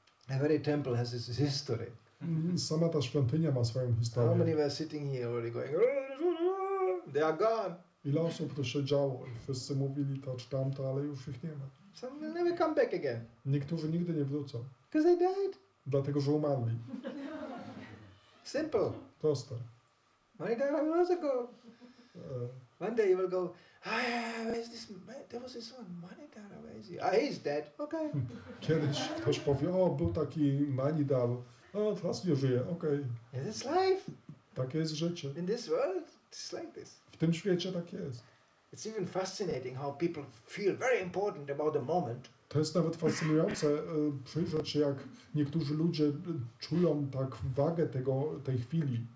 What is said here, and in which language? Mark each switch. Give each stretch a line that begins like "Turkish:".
English: Every temple has its history.
Polish: Sama ta świątynia ma swoją
English: How many
Polish: historię.
English: were sitting here already going, they are gone.
Polish: Ile osób tu siedziało i wszyscy mówili to czy tamto, ale już ich nie ma.
English: Some will never come back again.
Polish: Niektórzy nigdy nie wrócą,
English: Because they died.
Polish: dlatego że umarli.
English: Simple.
Polish: Proste.
English: Manidhara will also go. E, One day you will go, where's this man? There was this one, Manidhara, where is he? Ah, he's dead. Okay.
Polish: Kiedyś ktoś powie, o, był taki Manidhar, o, teraz nie żyje, okej.
English: And it's life.
Polish: Takie jest życie.
English: In this world, it's like this.
Polish: W tym świecie tak jest.
English: It's even fascinating how people feel very important about the moment.
Polish: To jest nawet fascynujące przyjrzeć się, jak niektórzy ludzie czują tak wagę tej chwili,